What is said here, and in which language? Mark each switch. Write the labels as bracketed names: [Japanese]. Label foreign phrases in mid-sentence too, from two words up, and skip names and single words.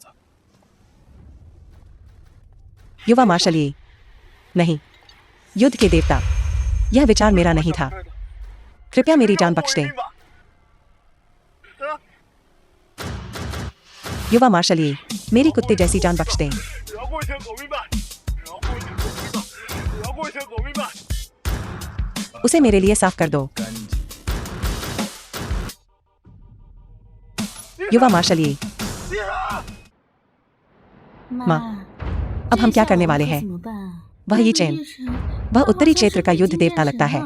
[Hindi] युवा मार्शल ये नहीं, युद्ध के देवता, यह विचार मेरा नहीं था। कृपया मेरी जान बख्श दें। युवा मार्शल ये मेरी कुत्ते जैसी जान बख्श दें। [Chinese] 饶过一条狗命吧，饶过一条狗命吧，饶过一条狗命吧。 [Hindi] उसे मेरे लिए साफ कर दो। युवा मार्शल ये माँ, अब हम क्या करने वाले हैं? वह यीचेन, वह उत्तरी क्षेत्र का युद्ध देवता लगता है।